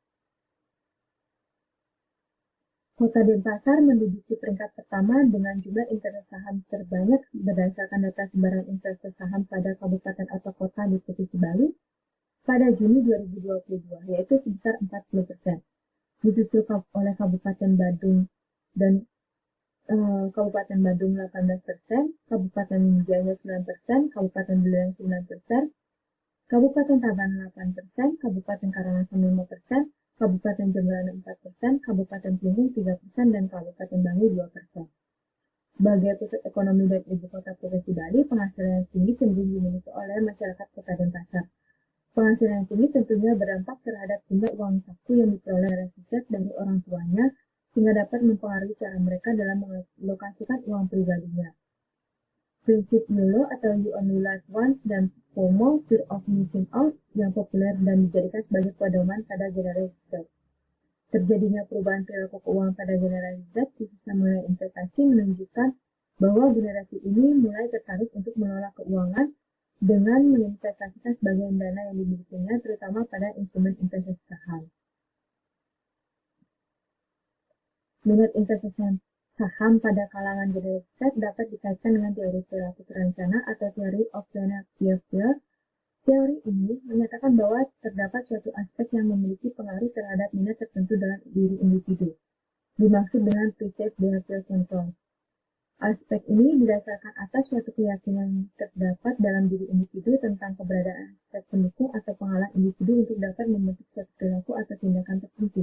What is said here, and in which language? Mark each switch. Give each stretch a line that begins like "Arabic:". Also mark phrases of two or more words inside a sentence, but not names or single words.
Indonesian: Kota Denpasar menduduki peringkat pertama dengan jumlah investor saham terbanyak berdasarkan data sebaran investor saham pada kabupaten atau kota di Provinsi Bali pada Juni 2022, yaitu sebesar 40%. Disusul oleh Kabupaten Badung dan Kabupaten Bandung 18%, Kabupaten Jaya 9%, Kabupaten Buleleng 9%, Kabupaten Tabanan 8%, Kabupaten Karangasem 5%, Kabupaten Jemberana 4%, Kabupaten Klungkung 3%, dan Kabupaten Bangli 2%. Sebagai pusat ekonomi dan ibu kota Provinsi Bali, penghasilan yang tinggi cenderung dimiliki oleh masyarakat kota Denpasar. Penghasilan yang tinggi tentunya berdampak terhadap jumlah uang saku yang diperoleh dari sisat dari orang tuanya, sehingga dapat mempengaruhi cara mereka dalam mengalokasikan uang pribadinya. Prinsip YOLO atau
English: You Only Live Once
Indonesian: dan FOMO,
English: Fear of Missing Out,
Indonesian: yang populer dan dijadikan sebagai pedoman pada generasi Z. Terjadinya perubahan perilaku keuangan pada generasi Z, khususnya mengenai investasi, menunjukkan bahwa generasi ini mulai tertarik untuk mengelola keuangan dengan menginvestasikan sebagian dana yang dimilikinya, terutama pada instrumen investasi saham. Minat investasi saham pada kalangan generasi Z dapat dikaitkan dengan teori perilaku terencana atau
English: teori of planned behavior.
Indonesian: Teori ini menyatakan bahwa terdapat suatu aspek yang memiliki pengaruh terhadap minat tertentu dalam diri individu, dimaksud dengan
English: perceived behavior control.
Indonesian: Aspek ini didasarkan atas suatu keyakinan terdapat dalam diri individu tentang keberadaan aspek pendukung atau penghalang individu untuk dapat membentuk suatu perilaku atau tindakan tertentu.